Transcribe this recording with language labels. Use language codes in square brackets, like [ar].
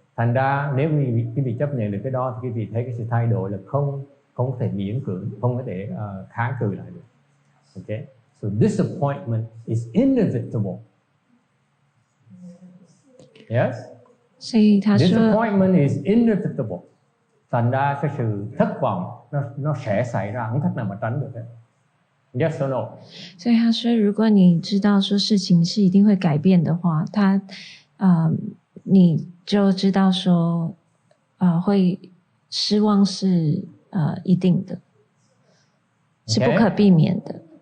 [vi] Thành ra nếu quý vị chấp nhận được cái đó thì quý vị thấy cái sự thay đổi là không có thể miễn cưỡng, không có thể kháng cự lại được. [en] Okay. So disappointment is inevitable. Yes. Disappointment is inevitable. [vi] Thành ra cái sự thất vọng nó sẽ xảy ra, không cách nào mà tránh được hết. [en] Yes or no? [zh] 所以他说，如果你知道说事情是一定会改变的话，你就知道说，会失望是一定的，是不可避免的。